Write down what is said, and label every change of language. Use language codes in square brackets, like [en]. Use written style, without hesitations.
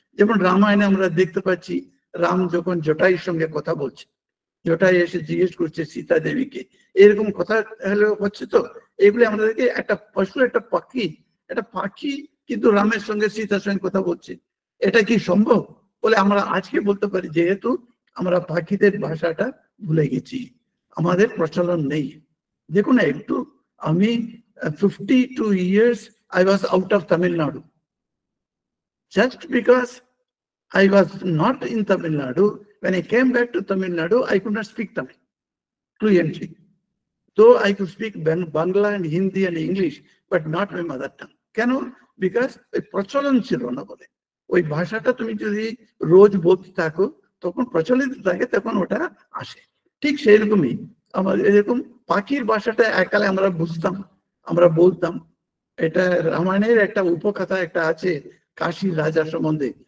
[bn] যেমন রামায়ণে আমরা দেখতে পাচ্ছি, রাম যখন জটাইয়ের সঙ্গে কথা বলছে, জটাই এসে জিজ্ঞেস করছে সীতা দেবীকে, এরকম কথা হচ্ছে। তো এগুলি আমাদেরকে, একটা পশু, একটা পাখি কিন্তু রামের সঙ্গে সীতার সঙ্গে কথা বলছে, এটা কি সম্ভব বলে আমরা আজকে বলতে পারি, যেহেতু আমরা পাখিদের ভাষাটা ভুলে গেছি, আমাদের প্রচলন নেই। দেখুন একটু, আমি [en] 52 years I was out of Tamil Nadu. Just because I was not in Tamil Nadu, when I came back to Tamil Nadu, I could not speak Tamil fluently. Though I could speak Bangla and Hindi and English, but not my mother tongue. [bn] কেন? Because ওই প্রচলন ছিল না বলে। ওই ভাষাটা তুমি যদি রোজ বলতে থাকো, তখন প্রচলিত থাকে, তখন ওটা আসে। ঠিক সেই রকমই আমাদের এরকম পাখির ভাষাটা এককালে আমরা বুঝতাম, আমরা বলতাম। এটা রামায়ণের একটা উপকথা একটা আছে কাশীর রাজা সম্বন্ধে।